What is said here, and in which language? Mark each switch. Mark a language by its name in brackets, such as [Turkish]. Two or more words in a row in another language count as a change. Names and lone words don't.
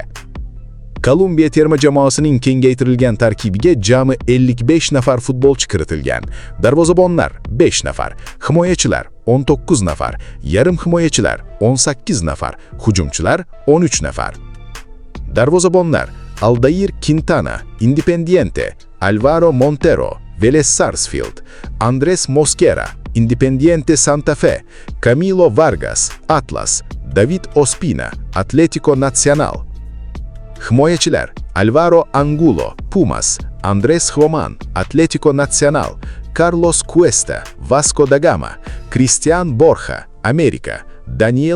[Uzbek] Kolumbiya terma jamoasining kengaytirilgan tarkibiga jami 55 nafar futbolchi kiritilgan. Darvozabonlar 5 nafar, himoyachilar 19 nafar, yarim himoyachilar 18 nafar, hujumchilar 13 nafar. Darvozabonlar: Aldair Quintana, Independiente; Alvaro Montero, Vélez Sarsfield; Andrés Mosquera, Independiente Santa Fe; Camilo Vargas, Atlas; David Ospina, Atlético Nacional. Himoyachilar: Alvaro Angulo, Pumas; Andrés Roman, Atlético Nacional; Carlos Cuesta, Vasco da Gama; Cristian Borja, América; Daniel